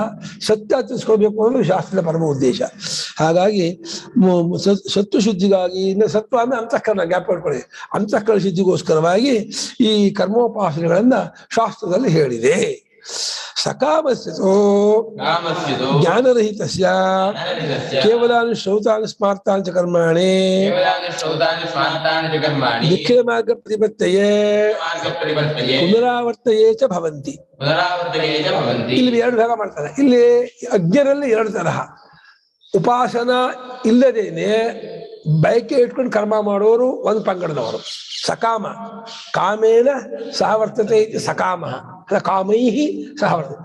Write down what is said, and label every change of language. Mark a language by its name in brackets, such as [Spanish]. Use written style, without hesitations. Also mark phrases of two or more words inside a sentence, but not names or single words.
[Kannada] ಸತ್ಯ ತಿಳಿಸ್ಕೊಳ್ಬೇಕು ಅನ್ನೋದು ಶಾಸ್ತ್ರದ ಪರಮ ಉದ್ದೇಶ. ಹಾಗಾಗಿ ಸತ್ವ ಶುದ್ಧಿಗಾಗಿ, ಸತ್ವ ಅಂದ್ರೆ ಅಂತಃಕರಣ, ಜ್ಞಾಪ ಮಾಡ್ಕೊಳ್ಳಿ. ಅಂತಃಕರಣ ಶುದ್ಧಿಗೋಸ್ಕರವಾಗಿ ಈ ಕರ್ಮೋಪಾಸನೆಗಳನ್ನ ಶಾಸ್ತ್ರದಲ್ಲಿ ಹೇಳಿದೆ. [Sanskrit] ಸಕಾಮಸ್ಯತೋ ಜ್ಞಾನರಹಿತಸ್ಯ ಕೇವಲಾನಿ ಶ್ರೌತಾನಿ ಸ್ಮಾರ್ತಾನಿ ಚ ಕರ್ಮಾಣಿ ನಿಖಿಲ ಮಾರ್ಗ ಪ್ರತಿಪತ್ತಯೇ ಪುನರಾವರ್ತಯೇ ಚ ಭವಂತಿ. [Kannada] ಇಲ್ಲಿ 2 ಭಾಗ ಮಾಡ್ತಾರೆ. ಇಲ್ಲಿ ಅಜ್ಞರಲ್ಲಿ 2 ತರಹ. ಉಪಾಸನ ಇಲ್ಲದೇನೆ ಬಯಕೆ ಇಟ್ಕೊಂಡು ಕರ್ಮ ಮಾಡೋರು ಒಂದು ಪಂಗಡದವರು. [Sanskrit] ಸಕಾಮ, ಕಾಮೇನ ಸಹವರ್ತತೆ ಸಕಾಮ, ಕಾಮೈಹಿ ಸಹವರ್ತತೆ.